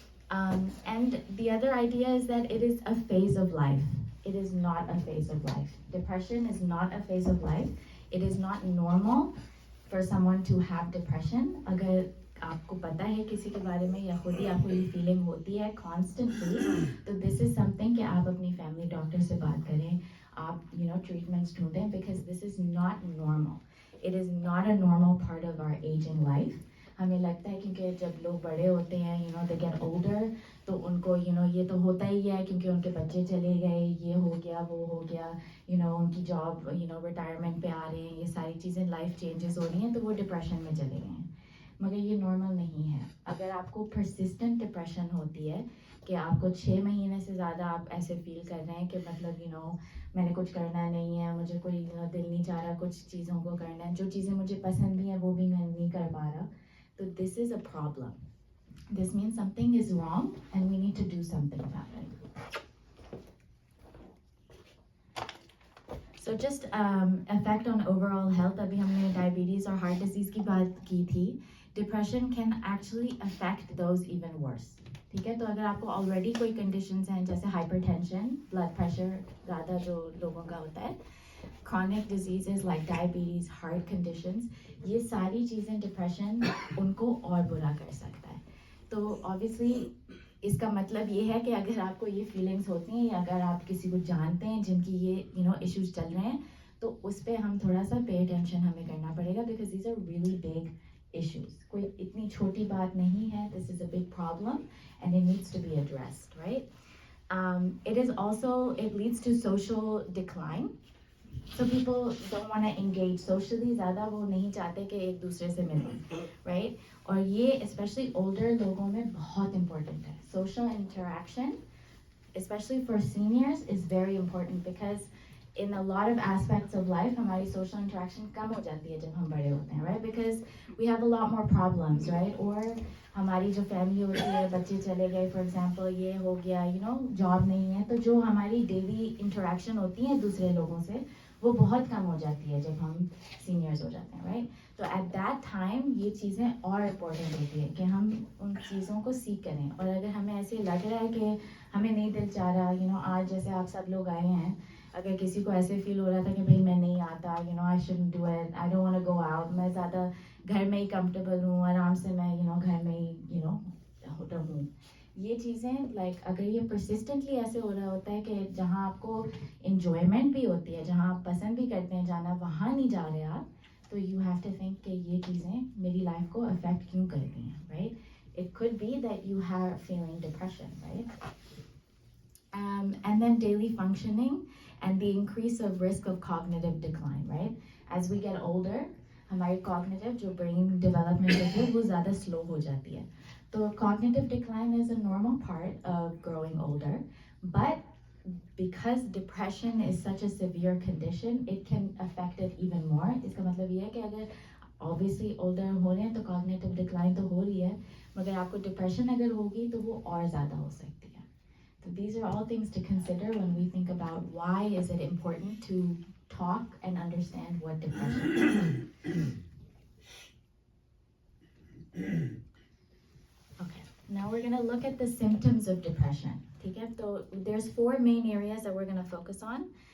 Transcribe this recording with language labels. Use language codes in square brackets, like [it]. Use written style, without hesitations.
[en] And the other idea is that it is a phase of life. It is not a phase of life. Depression is not a phase of life. It is not normal for someone to have depression. [hi] अगर आपको पता है किसी के बारे में या खुद ही आपको ये फीलिंग होती है constantly, तो [en] this is something [hi] कि आप अपनी family doctor से बात करें, आप treatments ढूंढें, [en] because this is not normal. It is not a normal part of our aging life. [hi] हमें लगता है क्योंकि जब लोग बड़े होते हैं [en] they get older, [hi] तो उनको ये तो होता ही है क्योंकि उनके बच्चे चले गए, ये हो गया वो हो गया, उनकी जॉब रिटायरमेंट पे आ रहे हैं, ये सारी चीज़ें लाइफ चेंजेस हो रही हैं, तो वो डिप्रेशन में चले गए हैं. मगर ये नॉर्मल नहीं है. अगर आपको persistent डिप्रेशन होती है कि आपको 6 महीने से ज़्यादा आप ऐसे फील कर रहे हैं कि मतलब मैंने कुछ करना नहीं है, मुझे कोई दिल नहीं चाह रहा कुछ चीज़ों को करना है, जो चीज़ें मुझे पसंद भी हैं वो भी मैं नहीं कर पा रहा, तो [en] this is a problem. This means something is wrong and we need to do something about it. So just effect on overall health. [hi] अभी हमने diabetes और heart disease की बात की थी. [en] Depression can actually affect those even worse. [hi] ठीक है, तो अगर आपको already कोई conditions हैं जैसे hypertension, blood pressure ज़्यादा जो लोगों का होता है, [en] chronic diseases like diabetes, heart conditions, [hi] ये सारी चीज़ें depression उनको और बुरा कर सकता है. तो obviously इसका मतलब ये है कि अगर आपको ये feelings होती हैं या अगर आप किसी को जानते हैं जिनकी ये issues चल रहे हैं, तो उस पे हम थोड़ा सा pay attention हमें करना पड़ेगा, [en] because these are really big issues. [hi] कोई इतनी छोटी बात नहीं है. [en] This is a big problem and it needs to be addressed, right? It leads to social decline. So people don't want to engage socially. [hi] ज़्यादा वो नहीं चाहते कि एक दूसरे से मिलें, right? और ये especially older लोगों में बहुत important है. [en] Social interaction, especially for seniors, is very important because in a lot of aspects of life, [hi] हमारी social interaction कम हो जाती है जब हम बड़े होते हैं, [en] right? Because we have a lot more problems, right? [hi] Or हमारी जो family होती है, बच्चे चले गए, [en] for example, [hi] ये हो गया, job नहीं है, तो जो हमारी daily interaction होती है दूसरे लोगों से, वो बहुत कम हो जाती है जब हम seniors हो जाते हैं, right? तो at that time ये चीज़ें और important होती है कि हम उन चीज़ों को सीख करें. और अगर हमें ऐसे लग रहा है कि हमें नहीं दिल चाह रहा, आज जैसे आप सब लोग आए हैं, अगर किसी को ऐसे फील हो रहा था कि भाई मैं नहीं आता, [en] I shouldn't do it, I don't want to go out, [hi] मैं ज़्यादा घर में ही comfortable हूँ, आराम से मैं घर में ही रहूँ, ये चीज़ें like अगर ये persistently ऐसे हो रहा होता है कि जहाँ आपको enjoyment भी होती है, जहाँ आप पसंद भी करते हैं जाना, वहाँ नहीं जा रहे आप, तो [en] you have to think [hi] कि ये चीज़ें मेरी life को affect क्यों करती हैं, right? [en] It could be that you are feeling depression, right? And then daily functioning and the increase of risk of cognitive decline, right? As we get older, [hi] हमारी cognitive जो brain development होती है वो ज़्यादा slow हो जाती है. [en] तो cognitive decline is a normal part of growing older, but because depression is such a severe condition, it can affect it even more. [hi] इसका मतलब ये है कि अगर obviously older हो रहे हैं तो cognitive decline तो हो रही है, मगर आपको depression अगर होगी तो वो और ज़्यादा हो सकती है. [en] So these are all things to consider when we think about why is it important to talk and understand what depression is. Okay, now we're going to look at the symptoms of depression. Okay, so there's 4 main areas that we're going to focus on.